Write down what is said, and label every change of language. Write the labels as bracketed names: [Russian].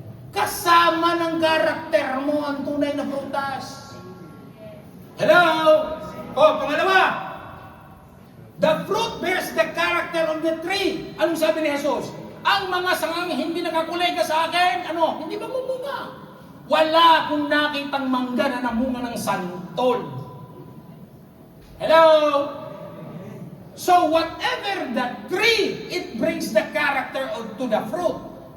[Filipino] Kasama ng karakter mo ang tunay na prutas. Hello? Pangalawa. [English] The fruit bears the character of the tree. [Filipino] Anong sabi ni Jesus? Ang mga sangang hindi nakakulega sa akin, hindi ba mamunga? Wala akong nakitang mangga na namunga ng santol. [English] Hello? So whatever the tree, it brings the character to the fruit.